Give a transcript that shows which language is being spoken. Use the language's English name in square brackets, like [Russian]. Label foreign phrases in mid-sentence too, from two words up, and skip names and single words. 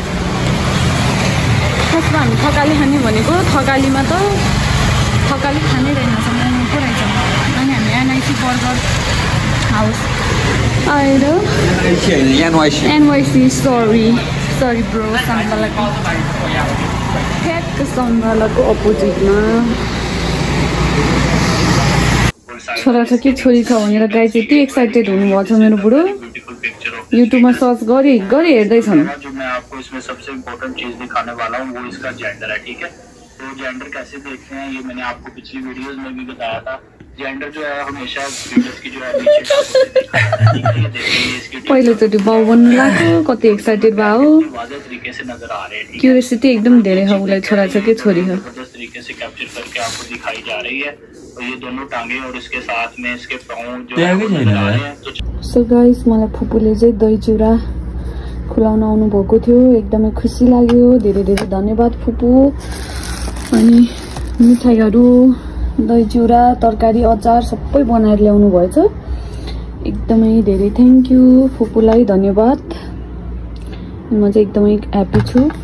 [Nepali] खासमा हामी थकाली खाने भनेको थकालीमा त थकाली खानै रहेनछ मोमो पो रहेछ अनि हामी एनआइसी बर्गर हाउस आएर एनवाइसी सरी ब्रो सङ्गलाको ठ्याक्क सङ्गलाको अपोजिटमा छोराछोरी छोरी छ भनेर गाई चाहिँ यति एक्साइटेड हुनुभएको छ मेरो बुढो युट्युबमा सर्च गरी हेर्दैछन् [Hindi] आपको इसमें सबसे इम्पोर्टेंट चीज दिखाने वाला हूँ वो इसका जेंडर है ठीक है तो जेंडर कैसे देखते हैं ये मैंने आपको पिछली वीडियोस में भी बताया था जेंडर जो है हमेशा फीटस की जो है नीचे [Nepali] पहिलोचोटि बाउ बन्नु लाग्यो कति एक्साइटेड भयो [Hindi] तरीके से नजर आ रहे हैं [Nepali] क्युरियोसिटी एकदम धेरै छ उसलाई छोरा छ कि छोरी हो [Hindi] जबरदस्त तरीके से कैप्चर करके आपको दिखाई जा रही है और ये दोनों टांगे और इसके साथ में इसके पाँव जो है [English] so guys [Nepali] मलाई फुपूले चाहिँ दही चिउरा खुलाउन आउनु भएको थियो एकदमै खुसी लाग्यो धेरै धेरै धन्यवाद फुपू अनि मिठाईहरू दही चिउरा तरकारी अचार सबै बनाएर ल्याउनु भएछ एकदमै धेरै [English] thank you [Nepali] फुपूलाई धन्यवाद म चाहिँ एकदमै ह्याप्पी छु